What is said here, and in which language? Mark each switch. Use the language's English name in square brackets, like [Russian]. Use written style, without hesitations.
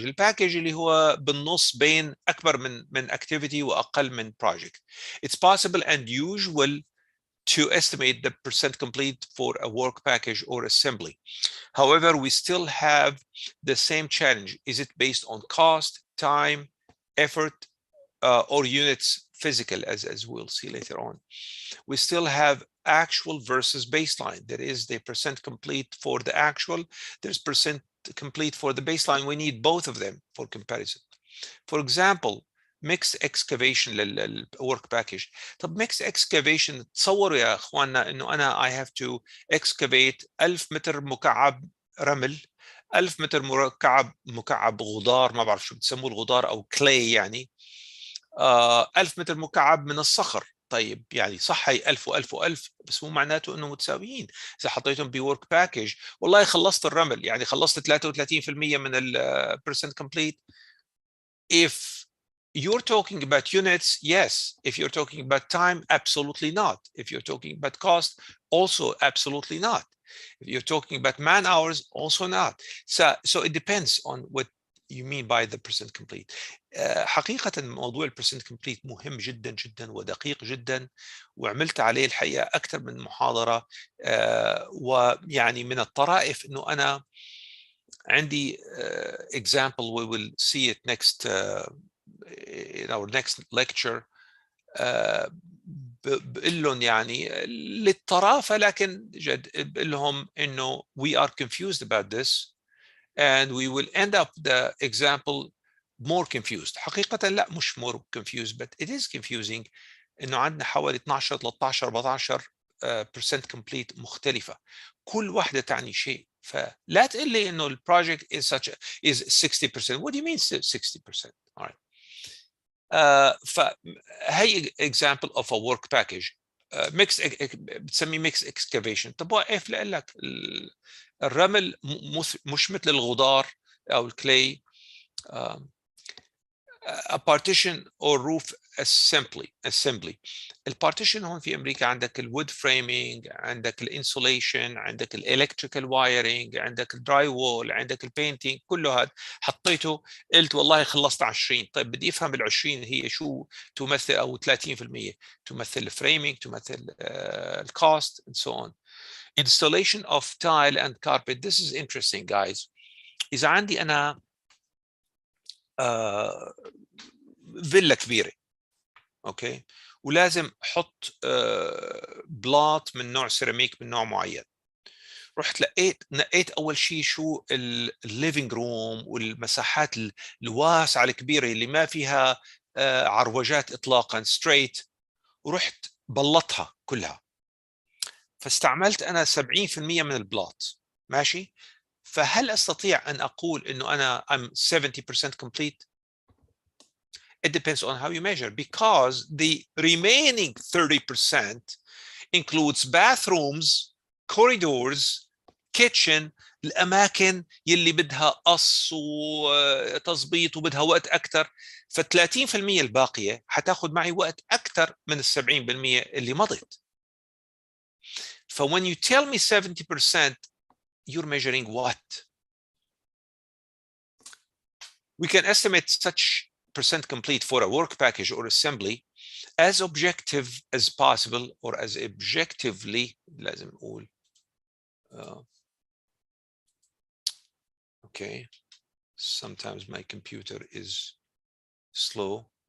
[Arabic] الباكج اللي هو بالنص بين أكبر من activity وأقل من project. [English] It's possible and usual to estimate the percent complete for a work package or assembly. However, we still have the same challenge. Is it based on cost, time, effort, or units physical, as we'll see later on? We still have actual versus baseline. There is the percent complete for the actual. There's percent complete for the baseline. We need both of them for comparison. For example, mixed excavation للwork package. [Arabic] طب mixed excavation تصوروا يا اخواننا انه انا [English] I have to excavate [Arabic] 1000 متر مكعب رمل، 1000 متر مكعب غدار، ما بعرف شو بتسموه الغدار او clay يعني، 1000 متر مكعب من الصخر. طيب يعني صح هي 1000 و1000 و1000 بس مو معناته انه متساويين. اذا حطيتهم بورك باكج والله خلصت الرمل يعني خلصت 33% من البرسنت كومبليت if [English] you're talking about units, yes. If you're talking about time, absolutely not. If you're talking about cost, also absolutely not. If you're talking about man hours, also not. So it depends on what you mean by the percent complete. [Arabic] حقيقة موضوع البرسنت complete مهم جدا جدا ودقيق جدا، وعملت عليه الحقيقة أكثر من محاضرة. ويعني من الطرائف إنه أنا عندي [English] example, we will see it next in our next lecture. [Arabic] بقول لهم يعني للطرافة، لكن جد بقول لهم إنه [English] we are confused about this and we will end up the example more confused. [Arabic] حقيقة لا، مش [English] more confused, but it is confusing [Arabic] إنه عندنا حوالي 12 13 14 percent complete مختلفة، كل واحدة تعني شيء. فلا تقول لي إنه البروجكت is 60%. [English] What do you mean 60%? All right. فهي example of a work package. [Arabic] ميكس بتسميه ميكس اكسكافيشن. طب واقف لك الرمل مش مثل الغدار او الكلي. [English] a partition or roof assembly. [Arabic] البارتيشن هون في امريكا عندك الوود فريمينج، عندك الانسوليشن، عندك الالكتريكال وايرنج، عندك الدراي وول، عندك البينتينج. كله هذا حطيته، قلت والله خلصت 20. طيب بدي افهم ال20 هي شو تمثل، او 30% تمثل الفريمينج، تمثل الكوست [English] and so on. Installation of tile and carpet. This is interesting guys. [Arabic] اذا عندي انا فيلا كبيره، اوكي، ولازم احط بلاط من نوع سيراميك من نوع معين، رحت نقيت اول شيء شو الليفينج روم والمساحات الواسعه الكبيره اللي ما فيها عروجات اطلاقا، ستريت، ورحت بلطها كلها. فاستعملت انا 70% من البلاط، ماشي. فهل استطيع ان اقول انه انا [English] I'm 70% complete؟ It depends on how you measure, because the remaining 30% includes bathrooms, corridors, kitchen، [Arabic] الأماكن يلي بدها قص وتظبيط وبدها وقت أكثر. ف30% الباقية حتاخد معي وقت أكثر من ال70% اللي مضت. [English] ف when you tell me 70%, you're measuring what? We can estimate such percent complete for a work package or assembly as objective as possible, or as objectively [Arabic] لازم نقول [English] okay, sometimes my computer is slow.